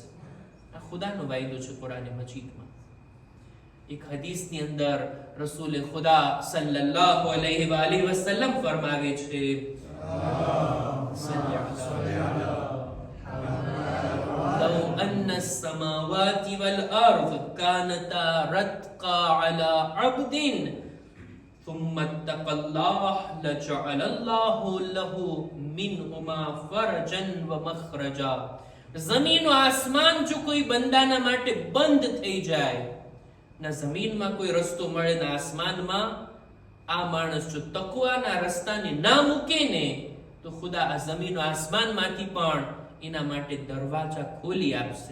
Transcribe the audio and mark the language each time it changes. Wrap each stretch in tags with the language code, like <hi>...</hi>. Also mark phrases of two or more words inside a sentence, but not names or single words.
<gu>આ ખુદાનો વાયદો છે કુરાને મજીદમાં. એક હદીસની અંદર રસૂલે ખુદા</gu> <ar>صلى الله عليه وسلم</ar> <gu>ફરમાવે છે,</gu> <ar>لو أن السماوات والأرض كانتا رتقا على عبد ثم اتقى الله لجعل الله له منهما فرجا ومخرجا.</ar> <gu>જમીન ઓ આસમાન જો કોઈ બંદાના માટે બંધ થઈ જાય, ના જમીનમાં કોઈ રસ્તો મળે ના આસમાનમાં, આ માણસ જો તકવાના રસ્તાને ના મૂકે ને તો ખુદા આ જમીન ઓ આસમાનમાંથી પણ એના માટે દરવાજા ખોલી આપશે.</gu>